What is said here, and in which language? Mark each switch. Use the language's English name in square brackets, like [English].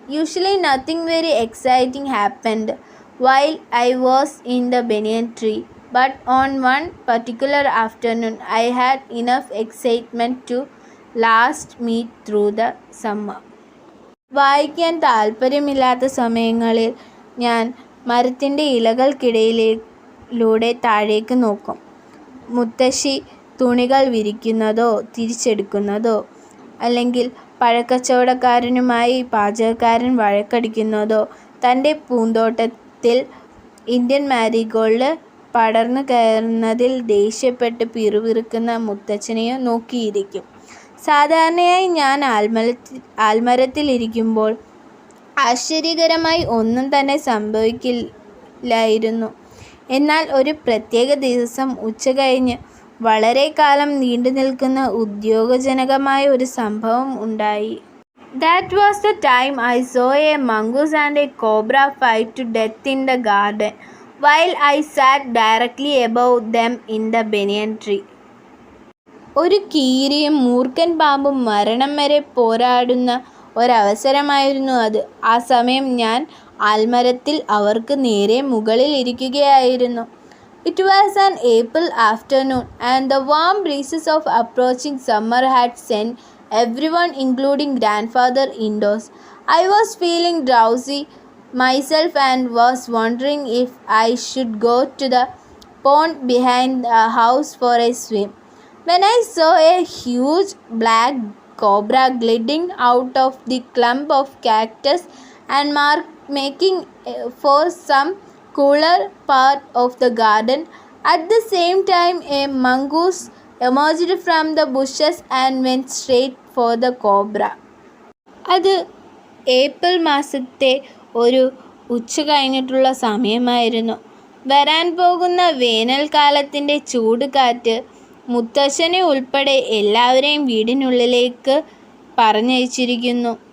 [English] Usually nothing very exciting happened while I was in the banyan tree, but on one particular afternoon I had enough excitement to last me through the summer. [Malayalam] വായിക്കാൻ താല്പര്യമില്ലാത്ത സമയങ്ങളിൽ ഞാൻ മരത്തിൻ്റെ ഇലകൾക്കിടയിലൂടെ താഴേക്ക് നോക്കും. മുത്തശ്ശി തുണികൾ വിരിക്കുന്നതോ തിരിച്ചെടുക്കുന്നതോ, അല്ലെങ്കിൽ പഴക്കച്ചവടക്കാരനുമായി പാചകക്കാരൻ വഴക്കടിക്കുന്നതോ, തൻ്റെ പൂന്തോട്ടത്തിൽ ഇന്ത്യൻ മാരിഗോൾഡ് പടർന്നു കയറുന്നതിൽ ദേഷ്യപ്പെട്ട് പിറുപിറുക്കുന്ന മുത്തച്ഛനെയോ നോക്കിയിരിക്കും. സാധാരണയായി ഞാൻ ആൽമരത്തിലിരിക്കുമ്പോൾ ആശ്ചര്യകരമായി ഒന്നും തന്നെ സംഭവിക്കില്ലായിരുന്നു. എന്നാൽ ഒരു പ്രത്യേക ദിവസം ഉച്ചകഴിഞ്ഞ് വളരെ കാലം നീണ്ടുനിൽക്കുന്ന ഉദ്യോഗജനകമായ ഒരു സംഭവം ഉണ്ടായി. [English] That was the time I saw a mongoose and a cobra fight to death in the garden, while I sat directly above them in the banyan tree. [Malayalam] ഒരു കീരിയും മൂർഖൻ പാമ്പും മരണം വരെ പോരാടുന്ന ഒരവസരമായിരുന്നു അത്. ആ സമയം ഞാൻ ആൽമരത്തിൽ അവർക്ക് നേരെ മുകളിൽ ഇരിക്കുകയായിരുന്നു. [English] It was an April afternoon, and the warm breezes of approaching summer had sent everyone, including grandfather, indoors. I was feeling drowsy myself and was wondering if I should go to the pond behind the house for a swim, when I saw a huge black cobra gliding out of the clump of cactus and making for some cooler part of the garden. At the same time, a mongoose emerged from the bushes and went straight for the cobra. [Malayalam] അത് April മാസത്തെ ഒരു ഉച്ച കഴിഞ്ഞിട്ടുള്ള സമയമായിരുന്നു. വരാൻ പോകുന്ന വേനൽക്കാലത്തിൻ്റെ ചൂടുകാറ്റ് മുത്തശ്ശനെ ഉൾപ്പെടെ എല്ലാവരെയും വീടിനുള്ളിലേക്ക് പറഞ്ഞയച്ചിരിക്കുന്നു.